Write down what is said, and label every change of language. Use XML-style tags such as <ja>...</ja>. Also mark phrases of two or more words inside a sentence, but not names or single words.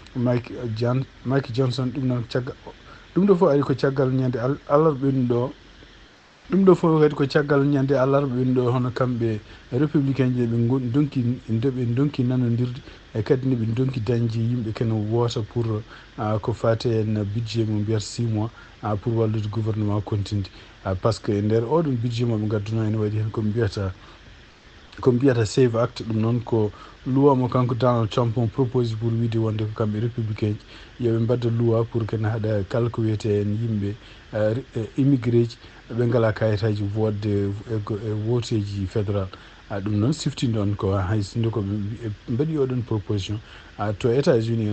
<ff>Mike Johnson ɗum noon caggal ɗum ɗo fof ari ko caggal ñande alarba ɓennuɗo ɗum ɗo fof kadi ko caggal ñande alarba ɓennuɗo hono kamɓe républicain ji ɓe donki nanodirde e kadi ne ɓe donki dañde yimɓe kene woota pour ko fate en budget mo mbiyata 6 mois pour wallude gouvernement continde par ce que e nder oɗon budget moɓe gadduno ene waɗi hen ko mbiyata</ff> <en>save act</en> <ff>ɗum noon ko loi mo kanko Donald Trump on propose pour wiide wonde ko kamɓe républicain ji yoɓe mbadda loi pour kene haɗa kala ko wiyete en yimɓe immigré ji ɓe ngala kayitaji wodde e woteji fédéral ɗum noon siftinde on ko haysinde ko mbaɗi oɗon proposition to États-Unis</ff>